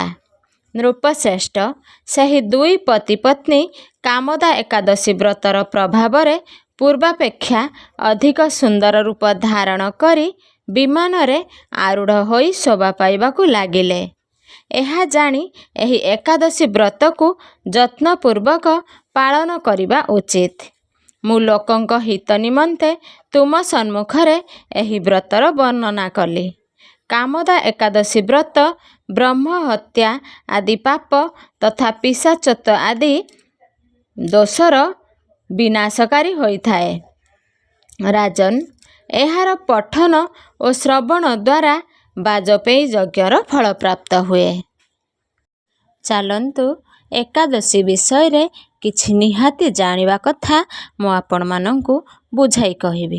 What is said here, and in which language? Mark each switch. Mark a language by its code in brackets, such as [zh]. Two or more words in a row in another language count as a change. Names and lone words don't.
[or] नृपश्रेष्ठ, ସହି ଦୁଇ ପତି ପତ୍ନୀ କାମଦା ଏକାଦଶୀ ବ୍ରତର ପ୍ରଭାବରେ ପୂର୍ବାପେକ୍ଷା ଅଧିକ ସୁନ୍ଦର ରୂପ ଧାରଣ କରି ବିମାନ ରେ ଆରୂଢ଼ ହୋଇ ଶୋଭା ପାଇବାକୁ ଲାଗିଲେ। ଏହା ଜାଣି ଏହି ଏକାଦଶୀ ବ୍ରତ କୁ ଯତ୍ନପୂର୍ବକ ପାଳନ କରିବା ଉଚିତ। ମୁଁ ଲୋକଙ୍କ ହିତ ନିମନ୍ତେ ତୁମ ସମ୍ମୁଖରେ ଏହି ବ୍ରତର ବର୍ଣ୍ଣନା କଲି। କାମଦା ଏକାଦଶୀ ବ୍ରତ ବ୍ରହ୍ମ ହତ୍ୟା ଆଦି ପାପ ତଥା ପିଶାଚତ୍ୱ ଆଦି ଦୋଷର ବିନାଶକାରୀ ହୋଇଥାଏ। ରାଜନ୍, ଏହାର ପଠନ ଓ ଶ୍ରବଣ ଦ୍ୱାରା ବାଜପେୟୀ ଯଜ୍ଞର ଫଳ ପ୍ରାପ୍ତ ହୁଏ। ଚାଲନ୍ତୁ ଏକାଦଶୀ ବିଷୟରେ କିଛି ନିହାତି ଜାଣିବା କଥା ମୁଁ ଆପଣମାନଙ୍କୁ ବୁଝାଇ କହିବି।